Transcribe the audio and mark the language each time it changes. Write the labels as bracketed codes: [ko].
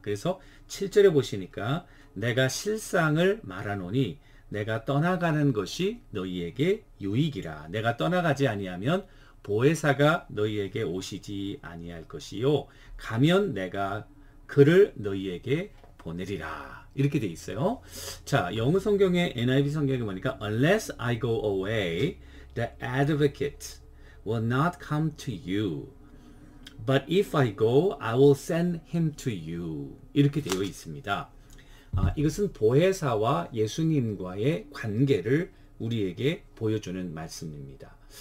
[ko] 그래서 7절에 보시니까 내가 실상을 말하노니 내가 떠나가는 것이 너희에게 유익이라. 내가 떠나가지 아니하면 보혜사가 너희에게 오시지 아니할 것이요 가면 내가 그를 너희에게 보내리라. 이렇게 돼 있어요. 자, 영어 성경의 NIV 성경에 보니까 [en] unless I go away, the advocate will not come to you. But if I go, I will send him to you. [ko] 이렇게 되어 있습니다. 이것은 보혜사와 예수님과의 관계를 우리에게 보여주는 말씀입니다.